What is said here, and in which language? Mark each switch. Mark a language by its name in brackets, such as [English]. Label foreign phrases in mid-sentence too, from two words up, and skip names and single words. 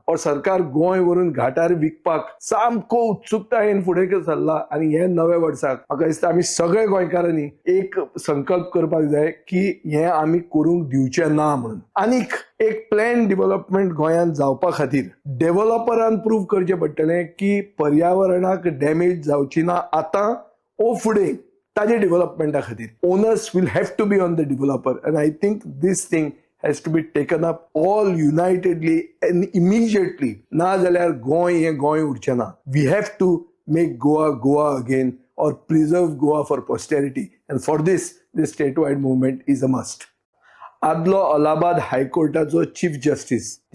[Konkani] हो सरकार गोंय व्हरून घाटार विकपाक सामको उत्सुकतायेन फुडें सरला आनी हे नव्या वर्साक म्हाका दिसता आमी सगळे गोंयकारांनी एक संकल्प करपाक जाय की हे आमी करूंक दिवचे ना म्हणून. आनीक एक [English] plan development [Konkani] गोंयांत जावपा खातीर डेव्हलपरान प्रूव्ह करचें पडटलें की पर्यावरणाक डॅमेज जावची ना आतां ओ फुडें ताजे डेव्हलपमेंटा खातीर. [English] onus will have to be on the developer and I think this thing has to be taken up all unitedly and immediately. [Konkani] ना जाल्यार गोंय हे गोंय उरचें ना. [English] We have to make Goa Goa again or preserve Goa for posterity, and for this statewide movement is a must. [Konkani] आदलो अलाहाबाद हायकोर्टाचो चीफ जस्टिस